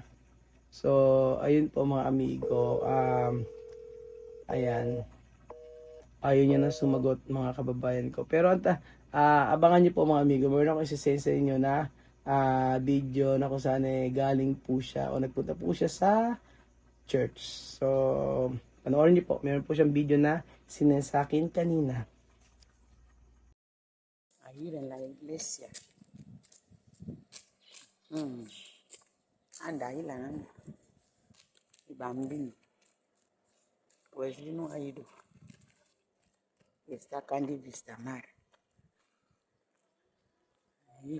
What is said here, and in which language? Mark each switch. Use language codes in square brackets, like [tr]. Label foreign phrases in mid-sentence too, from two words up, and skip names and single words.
[tl] So ayun po mga amigo, ayan, ayaw niya na sumagot mga kababayan ko, pero abangan niyo po mga amigo, meron ako isisend sa inyo na video na kung saan galing po siya o nagpunta po siya sa church. So panoorin niyo po, meron po siyang video na sinend sa akin kanina. [es] Ahí en la iglesia. Anda ahí la nana. Y bambino. Pues yo no ha ido. Está Candy Vistamar. Ahí.